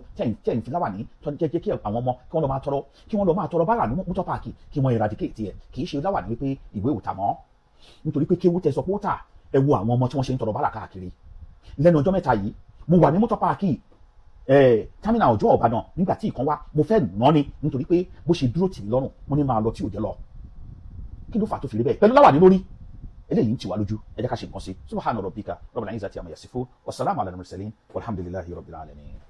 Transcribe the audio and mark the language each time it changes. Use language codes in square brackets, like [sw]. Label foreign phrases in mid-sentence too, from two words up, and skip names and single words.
[yo] tẹ̀yìn fi láwà ní jẹ́ kí àwọn ọmọ kí wọ́n lọ máa tọrọ bára ní [en] motor park [yo] kí wọ́n eradicate ẹ̀ kì í ṣe láwà ní wípé ìwé ò tà mọ́ nítorí pé kéwú tẹ sọ pé ó tà ẹ wo àwọn ọmọ tí wọ́n ṣe ń tọrọ bára káàkiri lẹ́nu ọjọ́ mẹ́ta yìí mo wà ní [en] motor park terminal [yo] Ọ̀jọ́ Ìbàdàn nígbà tí ìkan wá mo fẹ́ nà ni nítorí pé bó ṣe dúró tì mí lọ́rùn mo ní máa lọ tí ò jẹ́ lọ kí ló fà tó fi rí bẹ́ẹ̀ pẹ̀lú láwà ní lórí eléyìí ń tì wá lójú ẹ jẹ́ ká ṣe nǹkan sí [ar] سبحان ربك رب العزة عما يصفون وسلام على المرسلين والحمد لله رب العالمين.